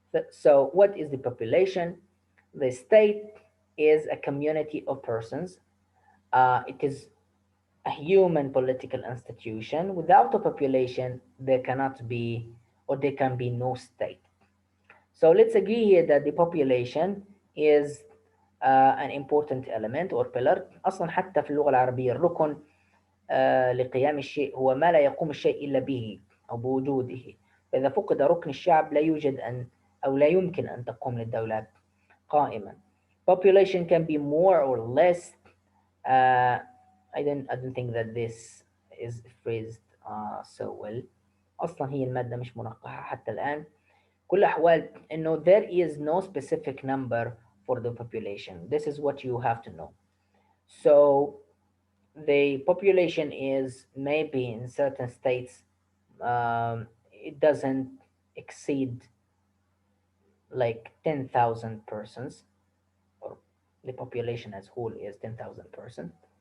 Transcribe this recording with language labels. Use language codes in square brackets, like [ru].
[en] So what is the population? The state is a community of persons. It is a human political institution. Without a population, there cannot be, or there can be no state. So let's agree here that the population is an important element or pillar. [ar] أصلا حتى في اللغة العربية الركن لقيام الشيء هو ما لا يقوم الشيء إلا به أو بوجوده. فإذا فقد ركن الشعب لا يوجد أن أو لا يمكن أن تقوم للدولة قائما. [en] Population can be more or less. Uh, I don't think that this is phrased so well. [ar] أصلا هي المادة مش منقحة حتى الآن. كل الأحوال إنه [en] there is no specific number for the population. This is what you have to know. So the population is maybe in certain states it doesn't exceed like 10,000 persons, or the population as whole is 10,000 persons.